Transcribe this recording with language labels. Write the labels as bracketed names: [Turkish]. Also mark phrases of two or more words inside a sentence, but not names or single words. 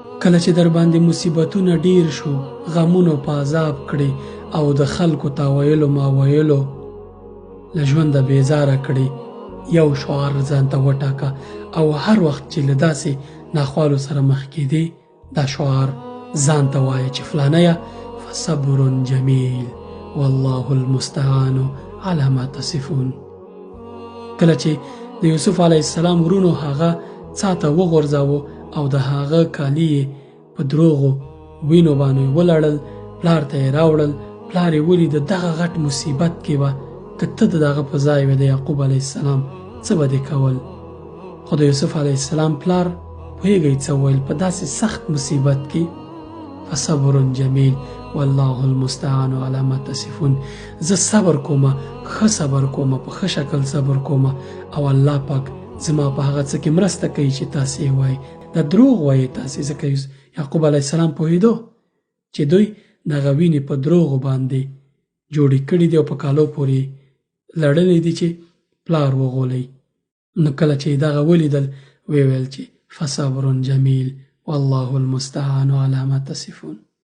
[Pashto] کله چې در باندې مصیبتونه ډیر شو، غمونو په عذاب کړي او د خلکو تاویلو ما ویلو له ژونده بیزاره کړي، یو شعار ځان ته وټاکه او هر وخت چې له داسې ناخوالو سره مخ کېدې دا شعار ځان ته وایه چې فلانیه [Arabic] فصبر جمیل والله المستعان على ما تصفون. [Pashto] کله چې د یوسف [Arabic] علیه السلام [Pashto] ورونو هغه څا ته وغورځاوه او د هغه کالي یې په دروغو وینو باندې ولړل، پلار ته یې راوړل. پلار یې ولید دغه غټ مصیبت کې به که ته د دغه په ځای وې د یعقوب [Arabic] علیه السلام [Pashto] څه به دې کول؟ خو د یوسف [Arabic] علیه السلام [Pashto] پلار پوهېږئ څه وویل په داسې سخت مصیبت کې [Arabic] فصبر جمیل والله المستعان على ما تصفون. [Pashto] زه صبر کومه، ښه صبر کومه، په ښه شکل صبر کومه او الله پاک زما په هغه څه کې مرسته کوي چې تاسې یې وایي. دا دروغ وایي تاسې، ځکه یعقوب [Arabic] علیه السلام [Pashto] پوهېدو چې دوی دغه وینې په دروغو باندې جوړې کړي دي او په کالو پورې لړلې دي چې پلار وغولئ. نو کله چې دغه ولیدل ویې ویل چې [Arabic] فصبر جمیل والله المستعان على ما تصفون.